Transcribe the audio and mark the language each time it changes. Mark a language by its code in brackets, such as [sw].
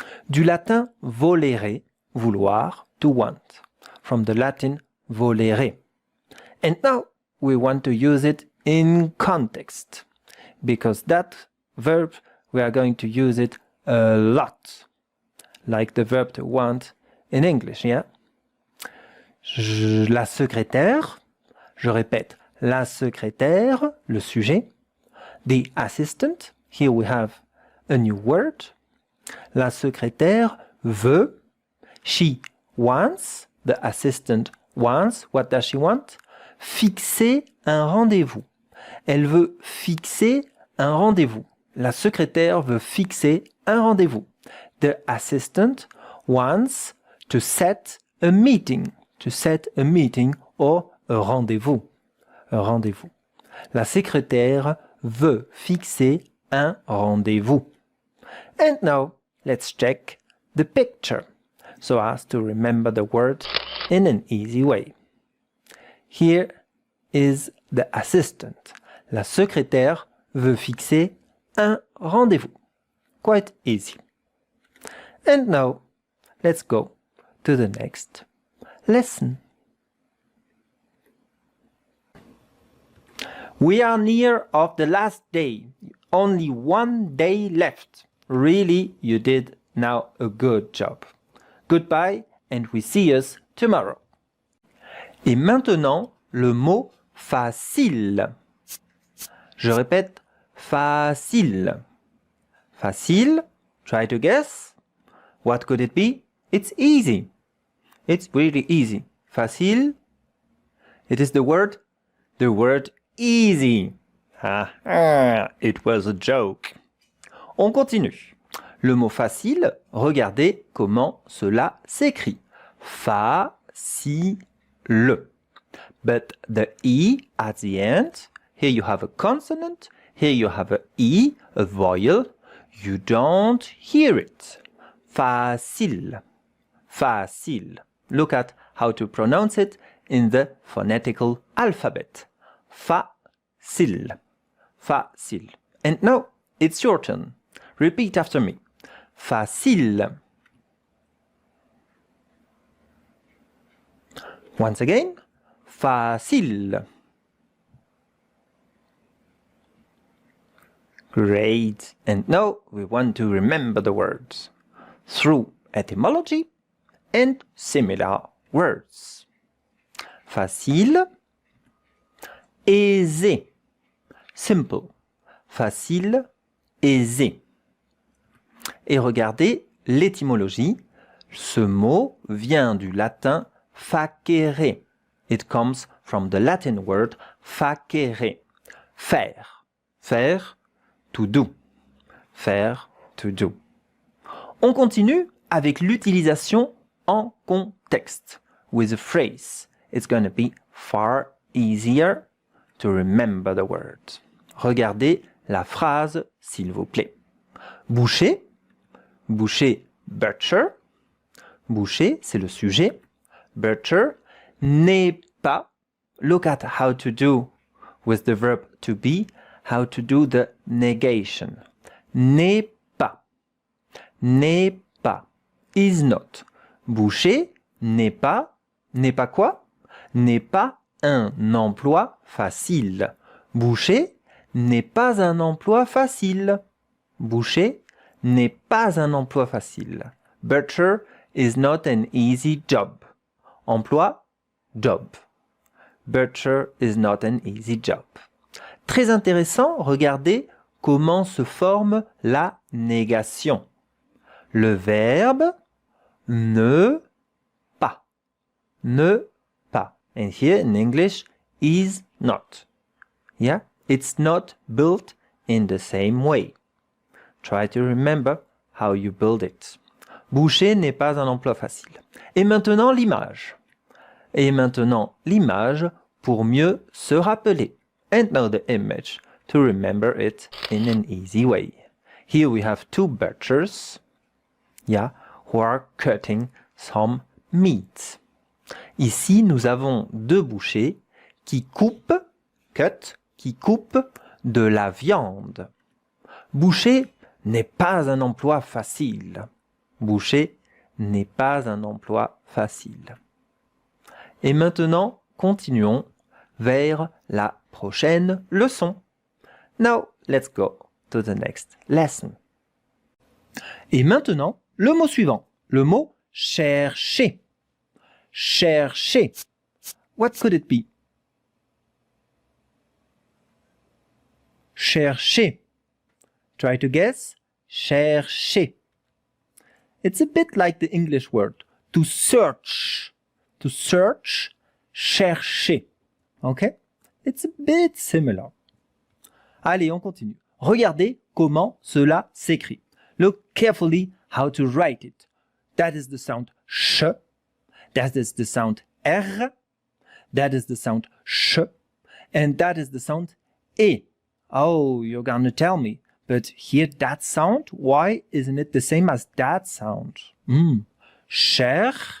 [fr] Du latin volere, vouloir, [en] to want. From the Latin volere. And now we want to use it in context. Because that verb, we are going to use it a lot. Like the verb to want in English, yeah? [fr] La secrétaire, je répète, la secrétaire, le sujet. [en] The assistant, here we have a new word. [fr] La secrétaire veut, [en] she wants, the assistant wants, what does she want? [fr] Fixer un rendez-vous. Elle veut fixer un rendez-vous. La secrétaire veut fixer un rendez-vous. [en] The assistant wants to set a meeting, to set a meeting or a rendezvous. [fr] Un rendez-vous. La secrétaire veut fixer un rendez-vous. [en] And now, let's check the picture so as to remember the word in an easy way. Here is the assistant. [fr] La secrétaire veut fixer un rendez-vous. [en] Quite easy. And now, let's go to the next lesson. We are near of the last day. Only one day left. Really, you did now a good job. Goodbye and we see us tomorrow. [fr] Et maintenant, le mot facile. Je répète, [en] facile. Facile, try to guess. What could it be? It's easy. It's really easy. Facile. It is the word easy. It was a joke. [fr] On continue. Le mot facile, regardez comment cela s'écrit. Facile. [en] But the E at the end, here you have a consonant, here you have a E, a vowel. You don't hear it. Facile. Facile. Look at how to pronounce it in the phonetical alphabet. Facile. Facile. And now, it's your turn. Repeat after me. [fr] Facile. [en] Once again. Facile. Great. And now we want to remember the words through etymology and similar words. [fr] Facile. Aisé. Simple. Facile. Aisé. Et regardez l'étymologie. Ce mot vient du latin facere. [en] It comes from the Latin word facere. Faire. Faire, to do. Faire, to do. [fr] On continue avec l'utilisation en contexte. [en] With a phrase. It's going to be far easier to remember the word. [fr] Regardez la phrase, s'il vous plaît. Boucher. Boucher, butcher. Boucher, c'est le sujet. Butcher n'est pas. [en] Look at how to do with the verb to be, how to do the negation. [fr] N'est pas. N'est pas. [en] Is not. [fr] Boucher n'est pas. N'est pas quoi? N'est pas un emploi facile. Boucher n'est pas un emploi facile. Boucher n'est pas un emploi facile. [en] Butcher is not an easy job. Emploi, job. Butcher is not an easy job. [fr] Très intéressant, regardez comment se forme la négation. Le verbe ne pas. Ne pas. [en] And here in English, is not. Yeah? It's not built in the same way. Try to remember how you build it. [fr] Boucher n'est pas un emploi facile. Et maintenant, l'image. Et maintenant, l'image pour mieux se rappeler. [en] And now the image to remember it in an easy way. Here we have two butchers, yeah, who are cutting some meat. [fr] Ici, nous avons deux bouchers qui coupent, cut, qui coupent de la viande. Boucher n'est pas un emploi facile. Boucher n'est pas un emploi facile. Et maintenant, continuons vers la prochaine leçon. [en] Now, let's go to the next lesson. [fr] Et maintenant, le mot suivant, le mot chercher. [en] Chercher. What could it be? Chercher. Try to guess. Chercher. It's a bit like the English word to search. To search, chercher. Okay? It's a bit similar. [fr] Allez, on continue. Regardez comment cela s'écrit. [en] Look carefully how to write it. That is the sound sh. That is the sound R, that is the sound sh, and that is the sound E. Oh, you're gonna tell me, but here that sound, why isn't it the same as that sound? Chercher.